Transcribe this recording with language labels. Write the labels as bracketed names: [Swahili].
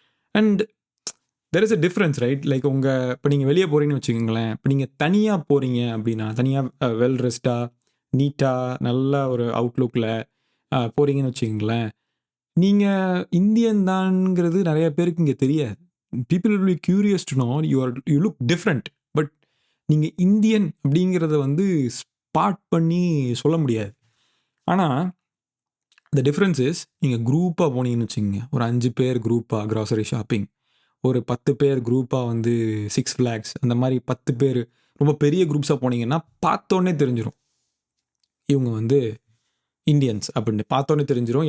[English] And there is a difference, right? Like [Tamil] இப்போ நீங்கள் வெளியே போகிறீங்கன்னு வச்சுக்கோங்களேன். இப்போ நீங்கள் தனியாக போகிறீங்க அப்படின்னா, தனியாக வெல் ட்ரெஸ்டாக, நீட்டாக, நல்ல ஒரு அவுட்லுக்கில் போகிறீங்கன்னு வச்சுக்கோங்களேன். நீங்கள் இந்தியன் தான்ங்கிறது நிறைய பேருக்கு இங்கே தெரியாது. [English] People will be curious to know you look different. [Tamil] But நீங்கள் இந்தியன் அப்படிங்கிறத வந்து ஸ்பாட் பண்ணி சொல்ல முடியாது. ஆனால் [English] the difference is, [Tamil] நீங்கள் குரூப்பாக போனீங்கன்னு வச்சுக்கோங்க. ஒரு 5 பேர் குரூப்பாக க்ராசரி ஷாப்பிங், ஒரு 10 பேர் குரூப்பாக வந்து 6 Flags, அந்த மாதிரி 10 பேர் ரொம்ப பெரிய குரூப்ஸாக போனீங்கன்னா பார்த்தோன்னே தெரிஞ்சிடும் இவங்க வந்து இந்தியன்ஸ் அப்படின்னு. பார்த்தோன்னே தெரிஞ்சிடும்.